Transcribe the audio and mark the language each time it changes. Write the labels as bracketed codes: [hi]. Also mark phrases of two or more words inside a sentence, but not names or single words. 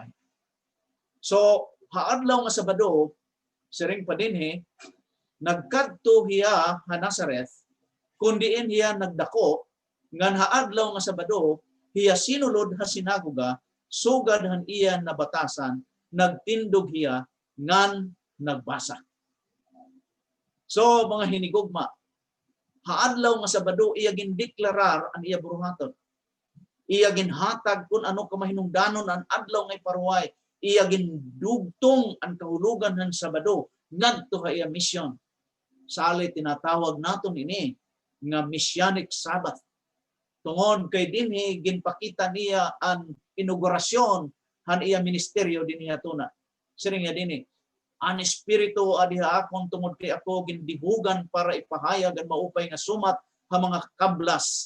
[war] So haadlaw nga Sabado siring pa dinhi nagkadto hiya ha Nazareth kundiin hiya nagdako ngan haadlaw nga Sabado hiya sinulod ha sinagoga sugad han iya nabatasan nagtindog hiya ngan nagbasa. So mga hinigugma haadlaw nga Sabado iya gindeklarar ang iya buruhaton. Iya ginhatag kung ano kamahinungdanon ang adlaw nga paruway. Iya gindugtong ang kahulugan ng Sabado ngadto ha iya misyon. Sali tinatawag naton ini nga [en] Messianic Sabbath. [war] Tungod kay dinhi ginpakita niya ang inaugurasyon han iya ministeryo dinhi atuna. Siring nga dinhi an espiritu adiha akon tungod kay ako gindihugan para ipahayag ang maupay nga sumat ha mga kablas.